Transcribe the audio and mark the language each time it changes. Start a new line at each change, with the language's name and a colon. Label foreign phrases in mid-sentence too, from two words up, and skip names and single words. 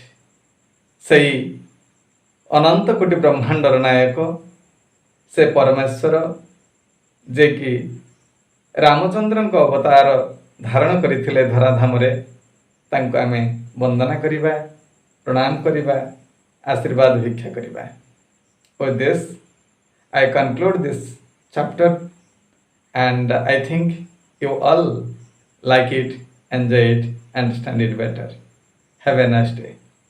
Odia: ସେଇ ଅନନ୍ତ କୋଟି ବ୍ରହ୍ମାଣ୍ଡର ନାୟକ, ସେ ପରମେଶ୍ୱର, ଯେ କି ରାମଚନ୍ଦ୍ରଙ୍କ ଅବତାର ଧାରଣ କରିଥିଲେ ଧରାଧାମରେ, ତାଙ୍କୁ ଆମେ ବନ୍ଦନା କରିବା, ପ୍ରଣାମ କରିବା, ଆଶୀର୍ବାଦ ଭିକ୍ଷା କରିବା।
English: With this, I conclude this chapter and I think you all like it, enjoy it, understand it better. Have a nice day.